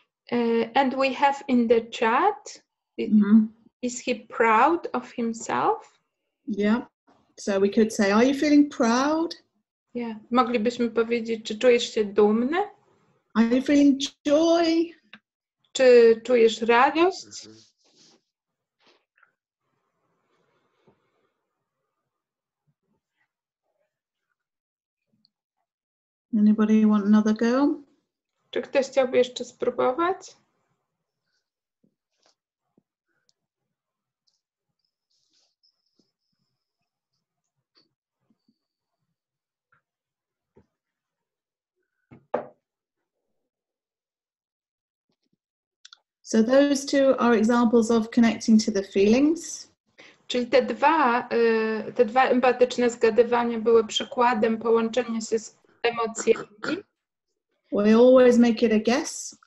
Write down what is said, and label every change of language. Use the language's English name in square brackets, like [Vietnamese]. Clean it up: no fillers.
[English] And we have in the chat, is he proud of himself? Yeah. So we could say, are you feeling proud? Yeah. [Polish] Moglibyśmy powiedzieć, czy czujesz się dumny? [English] Are you feeling joy? [Polish] Czy czujesz radość? [English] Anybody want another go? [Polish] Czy ktoś chciałby jeszcze spróbować? [English] So those two are examples of connecting to the feelings. [Polish] Czyli te dwa empatyczne zgadywania były przykładem połączenia się z emocjami. [English] We always make it a guess.